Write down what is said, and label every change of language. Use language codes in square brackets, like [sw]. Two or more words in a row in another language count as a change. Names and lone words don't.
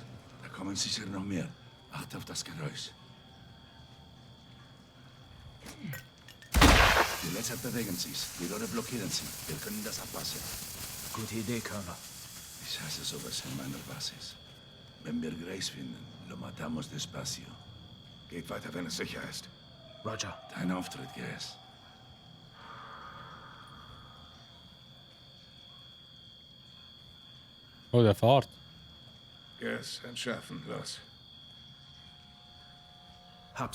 [de] Da kommen sicher noch mehr. Acht auf das Geräusch. Die Laser bewegen sich. Die Rohre blockieren sie. Wir können das abpassen. Gute Idee, Colonel. Ich hasse sowas in meiner Basis. Wenn wir Grace finden, [es] lo matamos despacio. [de] Geht weiter, wenn es sicher ist. Roger. Dein Auftritt, Gas. Oh, der fährt. Gas, entschärfen, los. Hab's.